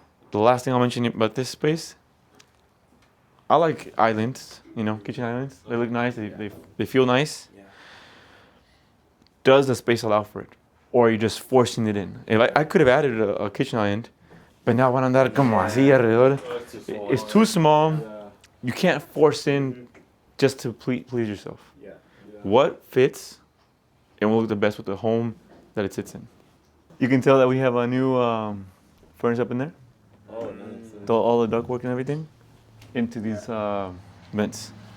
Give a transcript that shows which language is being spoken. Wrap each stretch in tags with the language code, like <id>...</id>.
<en>The last thing I'll mention about this space, I like islands, kitchen islands. They look nice, they feel nice. Yeah. Does the space allow for it? Or are you just forcing it in? If I could have added a kitchen island, But now</en> <es>van a andar como así alrededor.</es> <en>Oh, it's too small. It's too small. Yeah. You can't force in just to please yourself. Yeah. What fits and will look the best with the home that it sits in. You can tell that we have a new furnace up in there. Oh, nice. All the ductwork and everything into these vents.</en>